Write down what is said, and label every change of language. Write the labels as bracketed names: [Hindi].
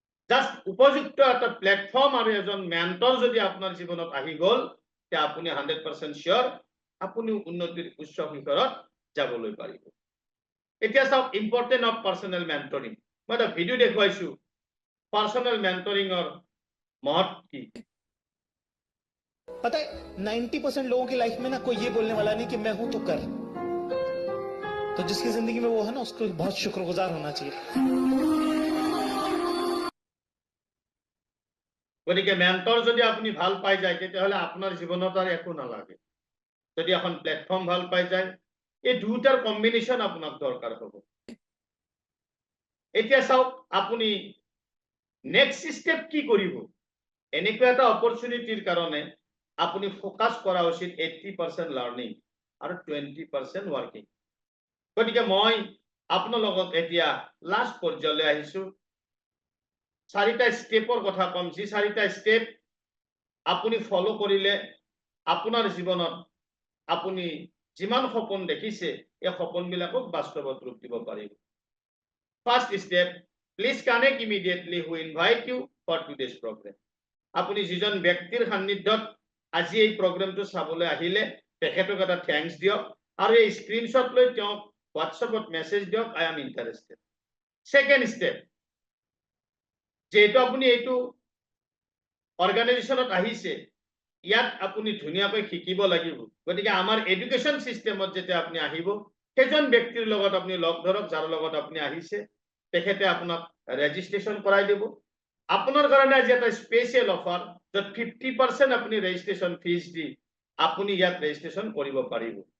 [Assamese] Just উপযুক্ত এটা platform আৰু এজন মেন্টৰ যদি আপোনাৰ জীৱনত আহি গ'ল, তে আপুনি 100% শিওৰ আপুনি উন্নতিৰ উচ্চ শিখৰত যাবলৈ পাৰিব। এতিয়া চাওক, [English] Important of personal mentoring. [Hindi] मैं तो वीडियो देखवाइछु, पर्सनल मेंटरिंग और महत्व की। पता है 90% लोगों की लाइफ में ना कोई ये बोलने वाला नहीं कि मैं हूं तो कर। तो जिसकी जिंदगी में वो है ना, उसको बहुत शुक्रगुजार होना चाहिए। [Assamese] গতিকে মেন্টৰ যদি আপুনি ভাল পাই যায়, তেতিয়াহ'লে আপোনাৰ জীৱনত আৰু একো নালাগে। যদি এখন প্লেটফৰ্ম ভাল পাই যায়, এই দুটাৰ কম্বিনেশ্যন আপোনাক দৰকাৰ হ'ব। এতিয়া চাওক, আপুনি নেক্সট স্টেপ কি কৰিব? এনেকুৱা এটা অপৰচুনিটিৰ কাৰণে আপুনি ফোকাস কৰা উচিত 80% লাৰ্নিং আৰু 20% ৱৰ্কিং। গতিকে মই আপোনাৰ লগত এতিয়া লাষ্ট পৰ্যায়লৈ আহিছো। 4টা স্টেপৰ কথা কম, যি 4টা স্টেপ আপুনি ফলো কৰিলে আপোনাৰ জীৱনত আপুনি যিমান সপোন দেখিছে, এই সপোনবিলাকক বাস্তৱত ৰূপ দিব পাৰিব। [English] First step, please connect immediately who invite you for today's program. [Assamese] আপুনি যিজন ব্যক্তিৰ সান্নিধ্যত আজি এই প্ৰগ্ৰামটো চাবলৈ আহিলে, তেখেতক এটা থ্যাঙ্কস দিয়ক আৰু এই স্ক্ৰিনশ্বট লৈ তেওঁক হোৱাটছএপত মেছেজ দিয়ক, [English] I am interested. [Assamese] Second step, যেহেতু আপুনি এইটো অৰ্গানাইজেশ্যনত আহিছে, ইয়াত আপুনি ধুনীয়াকৈ শিকিব লাগিব। গতিকে আমাৰ এডুকেশ্যন সিস্টেমত যেতিয়া আপুনি আহিব, সেইজন ব্যক্তিৰ লগত আপুনি লগ ধৰক, যাৰ লগত আপুনি আহিছে, তেখেতে আপোনাক ৰেজিষ্ট্ৰেশ্যন কৰাই দিব। আপোনাৰ কাৰণে আজি এটা স্পেচিয়েল অফাৰ, য'ত 50% আপুনি ৰেজিষ্ট্ৰেশ্যন ফিজ দি আপুনি ইয়াত ৰেজিষ্ট্ৰেশ্যন কৰিব পাৰিব।